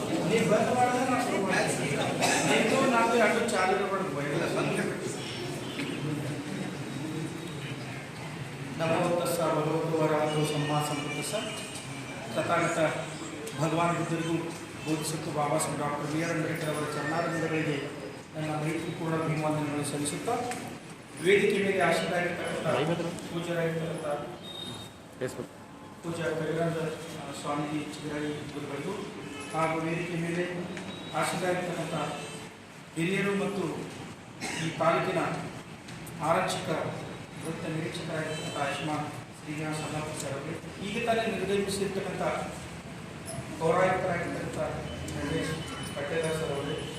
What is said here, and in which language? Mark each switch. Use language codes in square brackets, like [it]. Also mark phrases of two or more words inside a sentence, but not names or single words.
[kn] ನೀವು ಬಂದ್ ಮಾಡಿದ್ರೆ ನಾವು ಶುರು ಮಾಡ್ತೀವಿ. ನೀವು ನಾವು ಎರಡು ಚಾಲು ಇಲ್ಲ ಬಂದು [pi] नमो तस्सा भगवतो अरहतो सम्मा संबुद्धस्स [kn] तथागत भगवान बुद्धರಿಗೂ ಬೋಧಿಸತ್ತು ಬಾಬಾ ಸಾಹೇಬ್ ಡಾಕ್ಟರ್ ಬಿ ಆರ್ ಅಂಬೇಡ್ಕರ್ ಅವರ ಚರಣಾರವಿಂದಗಳಿಗೆ ನನ್ನ ಪ್ರೀತಿಪೂರ್ಣ ಅಭಿವಾದನೆಗಳನ್ನು ಸಲ್ಲಿಸುತ್ತಾ ವೇದಿಕೆ ಮೇಲೆ ಆಶೀರ್ವಾದ ಪೂಜ್ಯರಾಗಿರ್ತಕ್ಕಂಥ ಪೂಜ್ಯ ಕವಿರಾಜ ಸ್ವಾಮೀಜಿ ಚಿಗರಾಯಿ ಗುರುಗಳು ಹಾಗೂ ವೇದಿಕೆ ಮೇಲೆ ಆಶೀರ್ವಾದ ಹಿರಿಯರು ಮತ್ತು ಈ ತಾಲೂಕಿನ ಆರಕ್ಷಕ ವೃತ್ತ ನಿರೀಕ್ಷಕರಾಗಿರ್ತಕ್ಕಂಥ ಆಯುಷ್ಮಾನ್ ಶ್ರೀನಿವಾಸ ಅಲ್ಲಾಪುರ ಸರ್ ಅವರಿಗೆ ಈಗ ತಾನೇ ನಿರ್ಗಮಿಸಿರ್ತಕ್ಕಂಥ ಪೌರಾಯುಕ್ತರಾಗಿರ್ತಕ್ಕಂಥ ಗಣೇಶ್ ಪಟ್ಟೇದಾರ್ ಸರ್ ಅವರೇ